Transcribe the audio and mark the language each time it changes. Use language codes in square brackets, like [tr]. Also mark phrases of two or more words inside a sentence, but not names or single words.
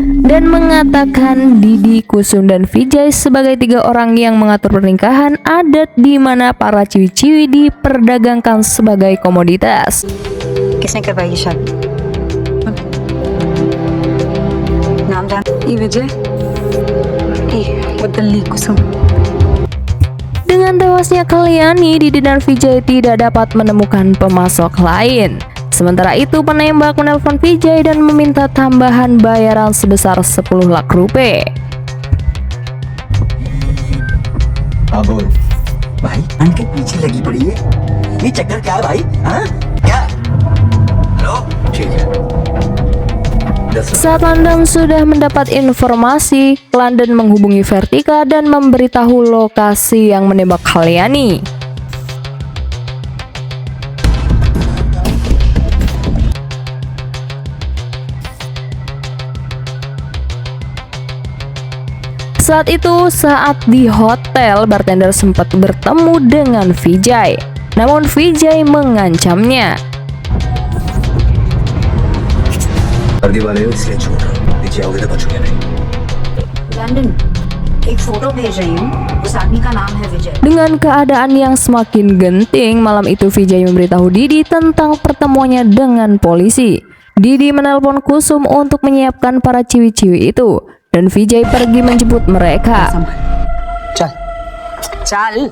[id] dan mengatakan Didi, Kusum, dan Vijay sebagai 3 orang yang mengatur pernikahan adat di mana para ciwi-ciwi diperdagangkan sebagai komoditas. [hi] किसने करवाई ये शादी? नाम जान? ये विजय वो दिल्ली कुसुम। [id] Dengan tewasnya Kalyani, Didi dan Vijay tidak dapat menemukan pemasok lain. Sementara itu penembak menelpon Vijay dan meminta tambahan bayaran sebesar [hi] 10 लाख रुपए. हाँ बोल भाई, के पीछे लगी पड़ी है, ये चक्कर क्या है भाई? हाँ क्या? हेलो ठीक है। [id] Saat London sudah mendapat informasi, London menghubungi Vertika dan memberitahu lokasi yang menembak Kalyani. Saat itu, saat di hotel, bartender sempat bertemu dengan Vijay. Namun Vijay mengancamnya. [hi] वर्दी वाले हो इसलिए छोड़ रहा हूँ, नीचे आओगे तो बचोगे नहीं। लंदन एक फोटो भेज रही हूँ, उस आदमी का नाम है विजय। [id] Dengan keadaan yang semakin genting, malam itu Vijay memberitahu Didi tentang pertemuannya dengan polisi. Didi menelpon Kusum untuk menyiapkan para ciwi-ciwi itu, dan Vijay pergi menjemput mereka. [hi] चल